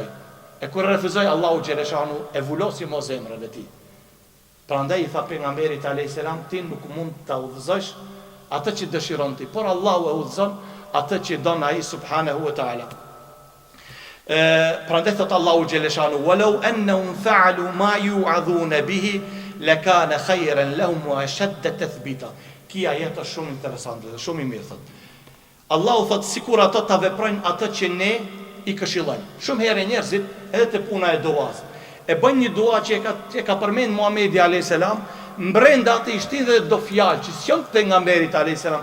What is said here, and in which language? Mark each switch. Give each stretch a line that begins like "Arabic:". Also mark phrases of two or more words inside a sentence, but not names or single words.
Albanian: E kur refuzoi, Allahu xheleshanu e vulosi mo zemrën e tij. Prandaj i tha pejgamberit
Arabic: عليه السلام,
Albanian: ti nuk mund ta udhëzosh atë që dëshiron ti, por Allahu e udhëzon atë që don ai
Arabic: سبحانه وتعالى.
Albanian: Prandaj thot Allahu xheleshanu,
Arabic: ولو أنهم فعلوا ما يوعظون به لكان خيرا لهم وأشد تثبيتا.
Albanian: Kia jetë shumë interesante dhe shumë i mirë thot. Allahu thot sikur ato ta veprojnë atë që ne i këshillojnë. Shumë herë njerëzit edhe te puna e duas e bën një dua që e ka përmend Muhamedi
Arabic: عليه السلام,
Albanian: mbrenda atë i shtin dhe do fjalë që s'jon pejgamberit
Arabic: عليه السلام.